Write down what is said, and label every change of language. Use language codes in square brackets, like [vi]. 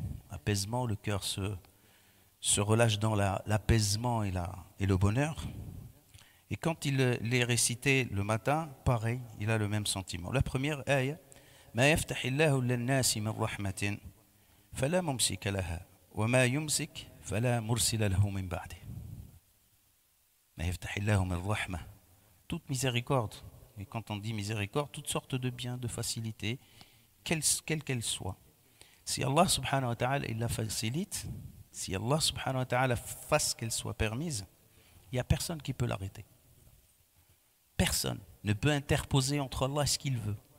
[fr] Apaisement, le cœur se relâche dans l'apaisement et le bonheur. Et quand il les récitait le matin, pareil, il a le même sentiment. La première ayah, [ar] ما يفتح الله للناس من رحمة فلا ممسك لها وما يمسك فلا مرسل له من بعده. ما يفتح الله من رحمة, [fr] toute miséricorde. Et quand on dit miséricorde, toutes sortes de biens, de facilités, quelles qu'elles soient. Si Allah subhanahu wa ta'ala il la facilite, si Allah subhanahu wa ta'ala fasse qu'elle soit permise, il n'y a personne qui peut l'arrêter. Personne ne peut interposer entre Allah et ce qu'il veut.